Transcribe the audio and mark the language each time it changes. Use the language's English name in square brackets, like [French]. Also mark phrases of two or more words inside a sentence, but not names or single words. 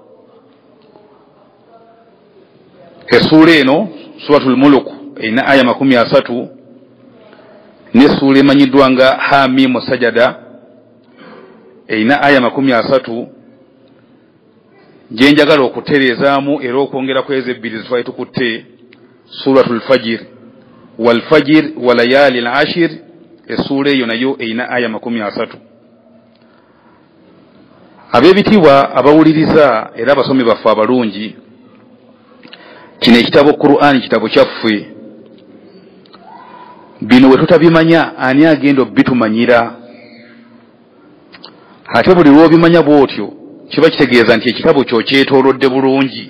[Ganda] Essuula eno suratul muluk erina aya 30 n'essuula emanyiddwa nga hamimu sajada erina aya 30 gye njagala okutereezaamu era okwongera ku ezo ebbiri zitwali tukutte suratul fajir [Arabic] والفجر وليال عشر [Ganda] essuula eyo nayo erina aya 30. Ab'ebitiibwa abawuliriza era abasomi baffe abalungi kino ekitabo Qur'ani kitabo kyaffe bino we tutabimanya ani agenda obitumanyira ate buli lw'obimanya bw'otyo kiba kitegeeza nti ekitabo kyo kyetoolodde bulungi.